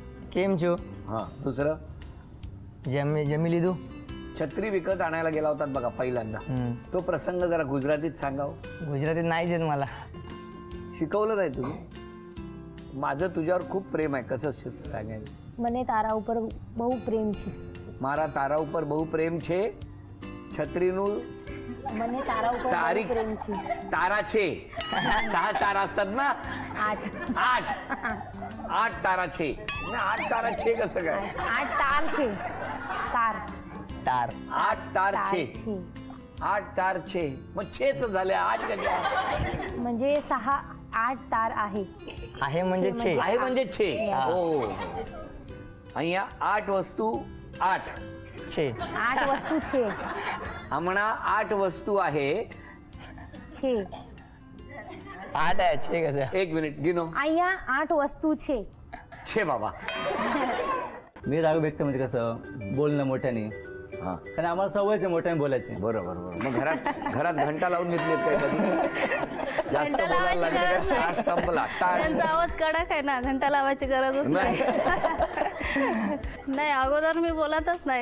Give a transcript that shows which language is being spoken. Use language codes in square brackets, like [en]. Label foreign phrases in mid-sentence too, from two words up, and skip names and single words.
[gu] કેમ છો? [mr] हा. दुसरं? [gu] જમી લીધું. [mr] छत्री विकत आणायला गेला होतात बघा पहिल्यांदा, तो प्रसंग जरा गुजरातीत सांगाव. गुजरातीत नाहीच येत मला. शिकवलं नाही तुम्ही? माझं तुझ्यावर खूप प्रेम आहे. कसं सांगायचं? [gu] મને તારા ઉપર બહુ પ્રેમ છે. મારા તારા ઉપર બહુ પ્રેમ છે. છત્રીનું મને તારા ઉપર બહુ તારીખ પ્રેમ છે. તારા છે. 6 તારા [mr] असतात ना? [gu] 8 8 તારા છે. 8 તારા છે [mr] कसं काय? [gu] 8 તાર છે. તાર तार. 8 તાર છે. છે. 8 તાર છે. [mr] मग छेच झाले. 8 कशा? म्हणजे 8 तार आहे. आहे म्हणजे छे. आहे म्हणजे छे. हो. અહીંયા 8 वस्तू 8. [gu] छे. 8 વસ્તુ છે. [mr] हमणां 8 वस्तू आहे. [gu] છે. [mr] 8 आहे. छे कसं? [hi] 1 मिनिट गिनो. [gu] અહીંયા 8 वस्तू છે. [mr] छे बाबा. मी राग व्यक्त म्हणजे कसं बोलणं मोठ्याने, हा. कारण आम्हाला सवयच आहे मोठ्याने बोलायचे. बरोबर. मग घरात घंटा लावून घेतलीत काय कधी? जास्त बोलायला लागले का तास संपला. त्यांचा आवाज कडक आहे ना, घंटा लावायची गरजच नाही. नाही, अगोदर मी बोलतच नाही.